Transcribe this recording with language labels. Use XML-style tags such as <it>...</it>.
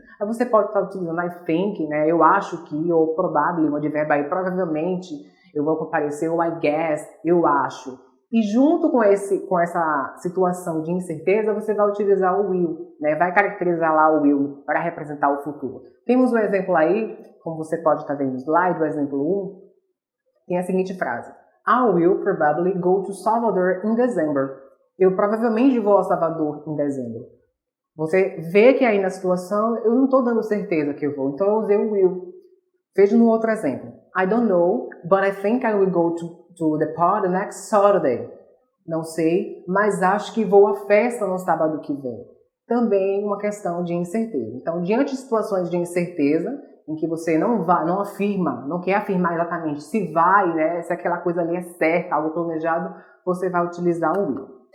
<pt>Aí você pode estar utilizando</pt> <en>I think,</en> <pt>né, eu acho que, ou probably, um advérbio aí, provavelmente eu vou comparecer, ou</pt> <en>I guess,</en> <pt>eu acho. E junto com essa situação de incerteza, você vai utilizar o will, né? Vai caracterizar lá o will para representar o futuro. Temos um exemplo aí, como você pode estar vendo no slide, o exemplo 1, tem a seguinte frase.</pt> <en>I will probably go to Salvador in December.</en> <pt>Eu provavelmente vou a Salvador em dezembro. Você vê que aí na situação eu não estou dando certeza que eu vou, então eu usei o will. Veja no outro exemplo.</pt> <en>I don't know, but I think I will go to the party next Saturday.</en> <pt>Não sei, mas acho que vou à festa no sábado que vem. Também uma questão de incerteza. Então, diante de situações de incerteza, em que você não afirma, não quer afirmar exatamente se vai, né, se aquela coisa ali é certa, algo planejado, você vai utilizar o will.</pt>